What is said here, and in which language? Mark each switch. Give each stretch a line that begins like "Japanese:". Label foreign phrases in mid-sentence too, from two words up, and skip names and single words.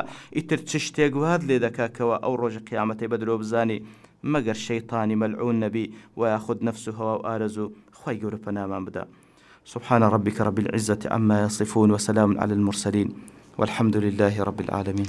Central Kurdish: ئیتر چ شتێک وات لێ دەکاتەوە ئەو ڕۆژە قیامەتەی بە درۆ بزانی مەگەر شەیطانی مەلعون نەبی و یاخود نەفس و هەوا و ئارەزوو. خوای گەورە پەنامان بدە.
Arabic: سبحان ربك رب العزة عما يصفون وسلام على المرسلين والحمد لله رب العالمين.